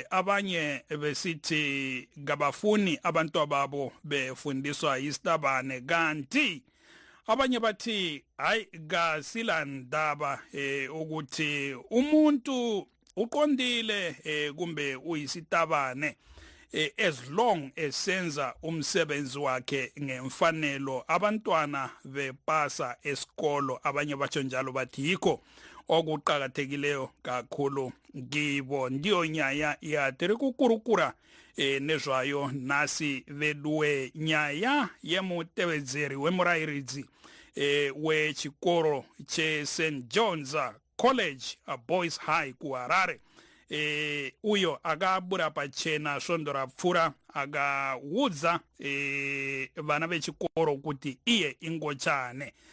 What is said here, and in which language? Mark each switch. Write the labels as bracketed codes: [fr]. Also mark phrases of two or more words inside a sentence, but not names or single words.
[nd] Abanye besithi ngabafuni abantu ababo befundiswa isitabane, kanti abanye bathi hayi kasilandaba ukuthi umuntu uqondile kumbe uyisitabane [en] as long [nd] esenza umsebenzi wakhe ngemfanelo abantwana bepasa esikolo. Abanye batsho njalo bathi yikho okuqakathekileyo kakhulu kibo. [sn] Ndiyo nyaya yatiri kukurukura nezvayo nasi veduwe nyaya yemutevedzeri wemurairidzi wechikoro cheSt John's College Boys High kuHarare, uyo akabura pachena svondo rapfura akaudza vana vechikoro kuti iye ingochane.